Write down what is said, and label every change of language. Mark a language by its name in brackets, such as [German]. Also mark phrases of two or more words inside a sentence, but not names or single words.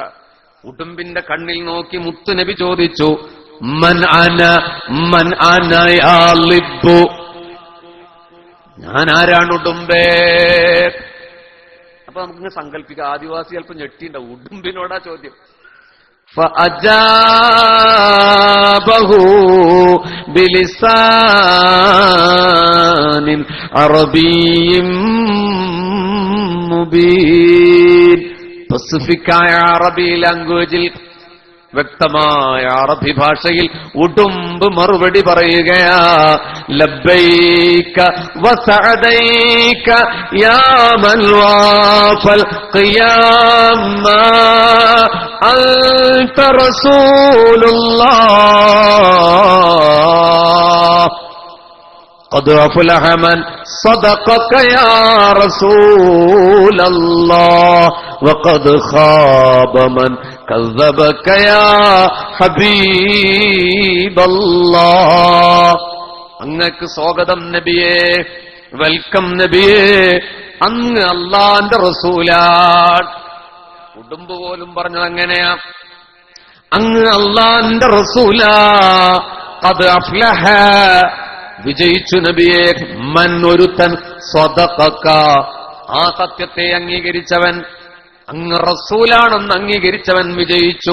[Malayalam] ഉടുമ്പിന്റെ കണ്ണിൽ നോക്കി മുത്തു നബി ചോദിച്ചു, [Arabic] من أنا يا ضب, [Malayalam] ഞാൻ ആരാണ് ഉടുമ്പേ? അപ്പൊ നമുക്കിങ്ങനെ സങ്കല്പിക്കാം, ആദിവാസി അല്പം ഞെട്ടിണ്ടാവും. ഉടുമ്പിനോടാ ചോദ്യം. [Arabic] فأجابه بلسان عربي مبين. [Malayalam] പസിഫിക്കായ അറബി ലാംഗ്വേജിൽ, വ്യക്തമായ അറബി ഭാഷയിൽ ഉടുമ്പ് മറുപടി പറയുകയാ, [Arabic] لبيك وسعديك يا من وافى القيامة أنت رسول الله قد أفلح من صدقك يا رسول الله وقد خاب من كذبك يا حبيب الله. [Malayalam] അങ്ങക്ക് സ്വാഗതം നബിയേ, വെൽക്കം നബിയേ, അങ്ങ് അല്ലാഹുവിന്റെ റസൂലാണ്. ഉടുമ്പ് പോലും പറഞ്ഞത് അങ്ങനെയാ, അങ്ങ് അല്ലാഹുവിന്റെ റസൂലാ. [Arabic] قد أفلح, [Malayalam] വിജയിച്ചു നബിയെ, മൻ ഒരുത്തൻ, സ്വദഖക, ആ സത്യത്തെ അംഗീകരിച്ചവൻ, അങ്ങ് റസൂലാണെന്ന് അംഗീകരിച്ചവൻ വിജയിച്ചു.